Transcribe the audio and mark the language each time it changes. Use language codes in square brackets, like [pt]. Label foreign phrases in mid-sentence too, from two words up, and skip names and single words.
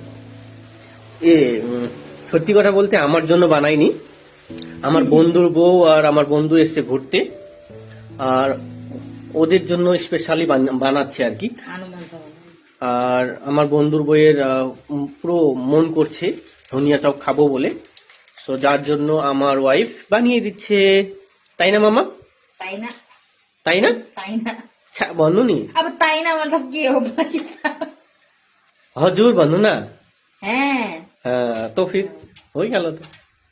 [bn] এ সত্যি কথা বলতে আমার জন্য বানাইনি, আমার বন্ধুর বউ আর আমার বন্ধু এসছে ঘুরতে, আর ওদের জন্য স্পেশালি বানাচ্ছে আর কি। আর আমার বন্ধুর বউয়ের পুরো মন করছে ধনিয়া চপ খাবো বলে, তো যার জন্য আমার ওয়াইফ বানিয়ে দিচ্ছে, তাই না মামা? তাই না, তাই না, তাই না [ne] भन्नु नि। अब [bn] তাই না [ne] मतलब के हो भाई? हजुर भन्नु न। [bn] হ্যাঁ [hi] हाँ, तो फिर हो गया तो।